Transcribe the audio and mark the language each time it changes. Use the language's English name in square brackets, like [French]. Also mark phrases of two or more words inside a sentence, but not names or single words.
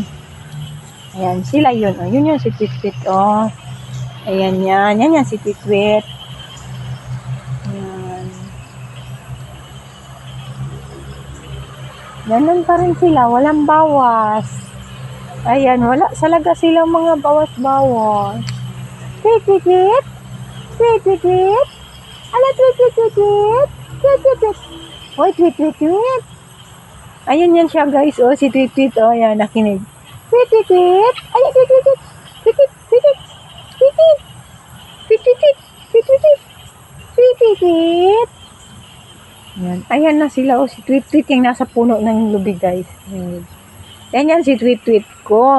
[Filipino] Ayan, sila yun. Oh. Yun yung si Tweet Tweet. Oh. Ayan yan. Yan si Tweet Tweet. Ayan. Ganun pa rin sila, walang bawas. Ayan, wala talaga silang mga bawas-bawas. Tweet, tweet, tweet. Tweet, tweet, tweet. Ala, tweet, tweet, tweet, tweet. Tweet, tweet, tweet. Hoy, tweet, tweet, tweet. Ayan yan siya guys. Oh, si tweet, tweet. Oh, yan, nakinig. Tweet, tweet, tweet. Ayan, tweet, tweet, tweet. Tweet, tweet, tweet, tweet. Tweet, tweet. Tweet, tweet, tweet. Tweet, tweet, tweet. Tweet, tweet, tweet. Yan. Ayan na sila. Oh, si tweet, tweet yung nasa puno ng lubig guys. Yan yan si tweet, tweet ko.